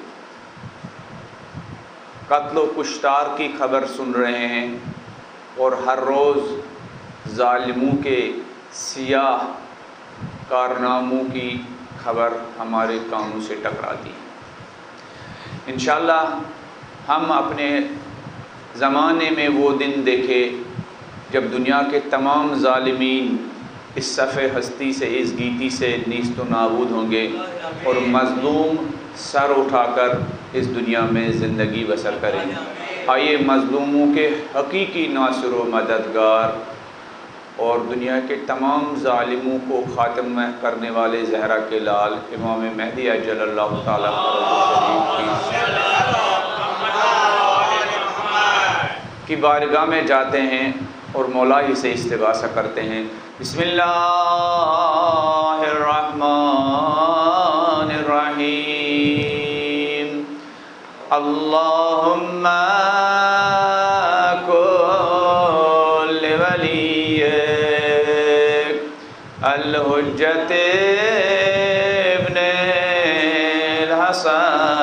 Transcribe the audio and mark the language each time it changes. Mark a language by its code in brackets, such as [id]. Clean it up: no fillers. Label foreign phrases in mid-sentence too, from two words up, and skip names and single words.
[ur] قتل و کشتار کی خبر سن رہے ہیں اور ہر روز ظالموں کے سیاہ کارناموں کی خبر ہمارے کانوں سے ٹکراتی ہے۔ انشاءاللہ ہم اپنے زمانے میں وہ دن دیکھے جب دنیا کے تمام ظالمین اس صفحِ ہستی سے، اس گیتی سے نیست و نابود ہوں گے اور مظلوم سر اٹھا کر اس دنیا میں زندگی بسر کریں۔ آئیے مظلوموں کے حقیقی ناصر و مددگار اور دنیا کے تمام ظالموں کو خاتم کرنے والے زہرا کے لال امام مہدی [ar] عجل اللہ تعالیٰ [ur] کی بارگاہ میں جاتے ہیں اور مولا ہی سے استغاثہ کرتے ہیں۔ [ar] بسم اللہ الرحمن الرحیم۔ اللہم کل ولیک الحجت ابن الحسن